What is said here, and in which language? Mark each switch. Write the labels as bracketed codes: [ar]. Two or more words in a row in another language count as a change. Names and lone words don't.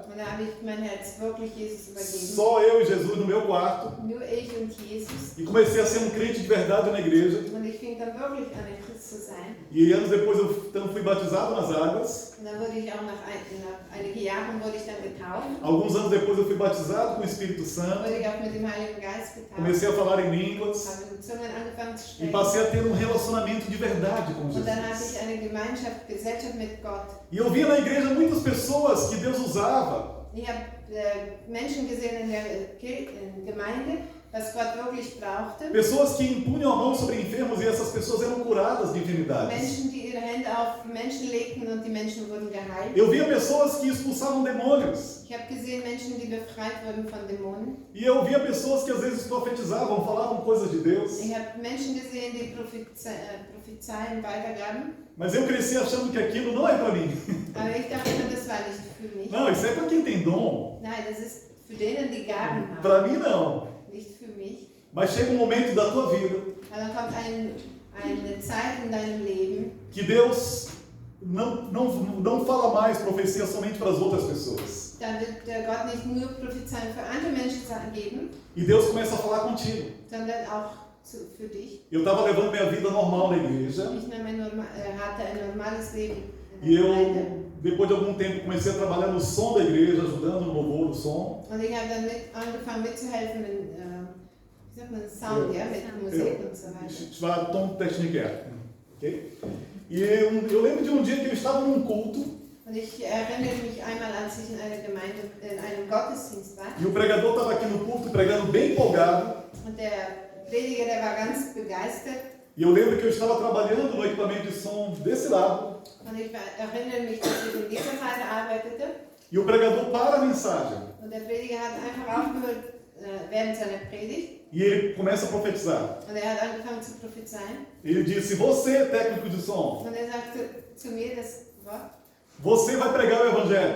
[de] Und da habe ich mein Herz wirklich Jesus übergeben. [pt] Só eu e Jesus no meu quarto. [de] Nur ich und Jesus. [pt] E comecei a ser um crente de verdade na igreja. [de] Und ich fing dann wirklich an, ein Christ zu sein. [pt] E anos depois eu então fui batizado nas águas. [de] Und dann wurde ich auch nach einigen Jahren wurde ich dann getauft. [pt] Alguns anos depois eu fui batizado com o Espírito Santo. [de] Wurde ich auch mit dem Heiligen Geist getauft. [pt] Comecei a falar em línguas. [de] Habe mit Zungen angefangen zu [pt] E [de] sprechen. [pt] passei a ter um relacionamento de verdade com [de] Und dann hatte [pt] Jesus. [de] ich eine Gemeinschaft, Gesellschaft mit Gott. [pt] E eu via na igreja muitas pessoas que Deus usava. [de] Ich habe Menschen gesehen in der Gemeinde, was Gott wirklich brauchte. [pt] Pessoas que impunham a mão sobre enfermos e essas pessoas eram curadas de enfermidades. [de] Menschen, die ihre Hände auf Menschen legten und die Menschen wurden geheilt. [pt] Eu via pessoas que expulsavam demônios. [de] Ich habe gesehen Menschen, die befreit wurden von Dämonen. [pt] E eu via pessoas que às vezes profetizavam, falavam coisas de Deus. [de] Ich habe Menschen gesehen, die Prophezeien weitergaben. [pt] Mas eu cresci achando que aquilo não é para mim. [de] Aber ich dachte, das war nicht für mich. [pt] Não, isso é para quem tem dom. [de] Nein, das ist für denen, die Gaben haben. [pt] Para mim não. [de] Nicht für mich. [pt] Mas chega um momento da tua vida [de] Aber dann kommt eine Zeit in deinem Leben, [pt] que Deus não fala mais profecia somente para as outras pessoas. [de] dann wird Gott nicht nur Prophezeien für andere Menschen geben, [pt] E Deus começa a falar contigo. [de] sondern auch für dich. [pt] Eu estava levando minha vida normal na igreja. [de] Ich hatte ein normales Leben [pt] E [de] in der Gemeinde. [pt] eu, depois de algum tempo, comecei a trabalhar no som da igreja, ajudando no louvor do som. [de] Und ich habe dann angefangen mitzuhelfen in, wie sagt man, Sound, ja, mit Musik und so weiter. Ich war Tontechniker. Ok? [pt] E eu lembro de um dia que eu estava num culto. [de] Und ich erinnere mich einmal, als ich in einer Gemeinde, in einem Gottesdienst war. [pt] E o pregador estava aqui no culto, pregando bem empolgado. [de] Und der Prediger, der war ganz begeistert. [pt] E eu lembro que eu estava trabalhando no equipamento de som desse lado. [de] Und ich erinnere mich, dass ich in dieser Seite arbeitete. [pt] E o pregador para a mensagem. [de] Und der Prediger hat einfach aufgehört während seiner Predigt. [pt] E ele começa a profetizar. [de] Und er hat angefangen zu prophezeien. [pt] Ele disse, você é técnico de som. [de] Und er sagte zu mir das Wort, [pt] Você vai pregar o evangelho.